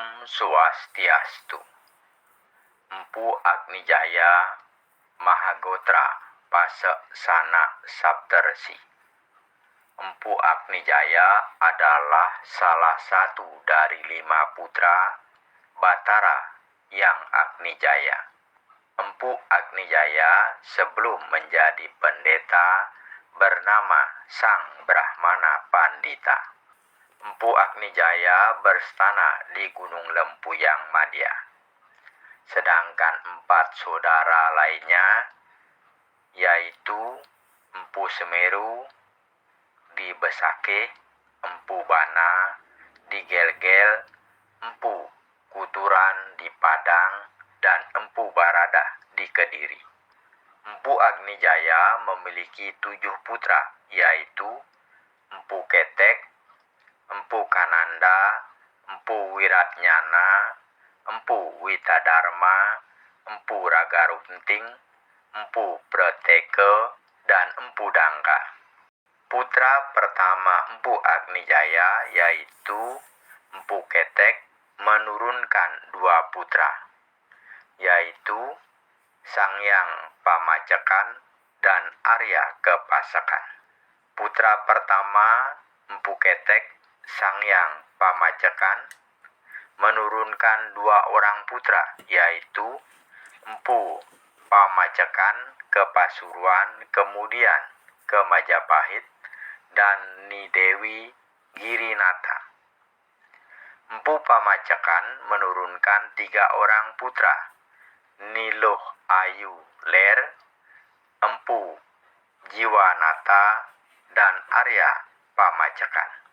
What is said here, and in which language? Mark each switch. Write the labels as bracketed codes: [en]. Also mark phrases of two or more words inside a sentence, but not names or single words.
[id] Swastiastu. Empu Agnijaya Mahagotra Pase Sana Saptarsi. Empu Agnijaya adalah salah satu dari 5 putra Batara yang Agnijaya. Empu Agnijaya sebelum menjadi pendeta bernama Sang Brahmana Pandita. Empu Agnijaya berstana di Gunung Lempuyang Madya. Sedangkan 4 saudara lainnya yaitu Empu Semeru di Besake, Empu Bana di Gelgel, Empu Kuturan di Padang, dan Empu Barada di Kediri. Empu Agnijaya memiliki 7 putra yaitu Empu Ketek, Empu Kananda, Empu Wiratnyana, Empu Witadharma, Empu Ragarunting, Empu Preteke, dan Empu Dangka. Putra pertama Empu Agnijaya yaitu Empu Ketek menurunkan 2 putra yaitu Sangyang Pamacekan dan Arya Kepasekan. Putra pertama Empu Ketek, Sangyang Pamacekan, menurunkan 2 orang putra yaitu Empu Pamacekan ke Pasuruan, kemudian ke Majapahit, dan Nidewi Girinata. Empu Pamacekan menurunkan 3 orang putra, Niluh Ayu Ler, Empu Jiwanata, dan Arya Pamacekan.